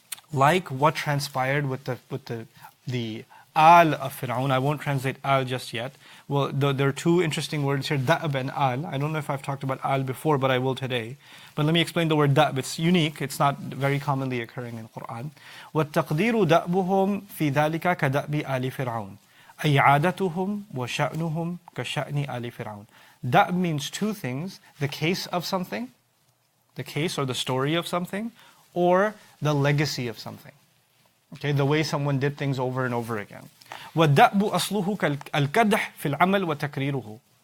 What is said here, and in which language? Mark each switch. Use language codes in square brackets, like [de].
[en] Like what transpired with the Al of Fir'aun. I won't translate Al just yet. Well, there are two interesting words here, Dept and Al. I don't know if I've talked about Al before, but I will today. But let me explain the word Dept. It's unique. It's not very commonly occurring in Quran. [ar] وَالتَّقْدِيرُ دَأْبُهُمْ فِي ذَلِكَ كَدَأْبِ آلِ فِرْعَوْنَ أي عادتهم وشأنهم كشأن آل فرعون. [en] Dept means two things: the case of something, the case or the story of something, or the legacy of something. Okay, the way someone did things over and over again. [ar] وَالدَّأْبُ أَصْلُهُ كَالْكَدْحِ فِي الْعَمَلِ وَتَكْرِيرُهُ.